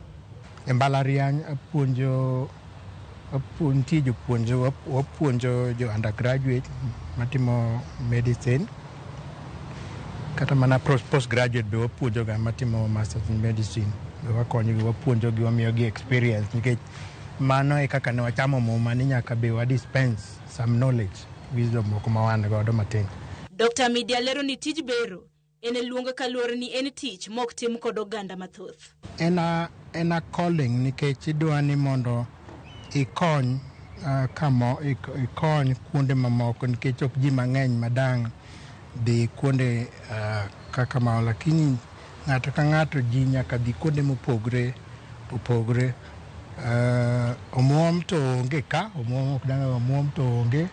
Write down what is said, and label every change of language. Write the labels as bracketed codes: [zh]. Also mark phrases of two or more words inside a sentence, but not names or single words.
[luo] E mbalariany wapuonjo jo undergraduate matimo medicine, kata mana postgraduate be wapuonjo ga matimo [en] masters in medicine. [luo] Wakonyogi, wapuonjogi, wamiyogi experience, nikech mano e kaka ne wachamo muma ni nyaka be wa [en] dispense some knowledge, wisdom [luo] moko ma wan godo matin. Dr. Media lero ni tij bero ene luonga kaluwore ni en tich mok tim kod oganda mathoth. [en] En a calling, [luo] nikech idwa ni mondo ikony ikony kuonde mamoko, nikech ok ji mang'eny madang' dhi kuonde kaka mao, lakini ng'ato ka ng'ato ji nyaka dhi kuonde mopogre. Omuom to onge ka, omuom ok dang' omuom to onge.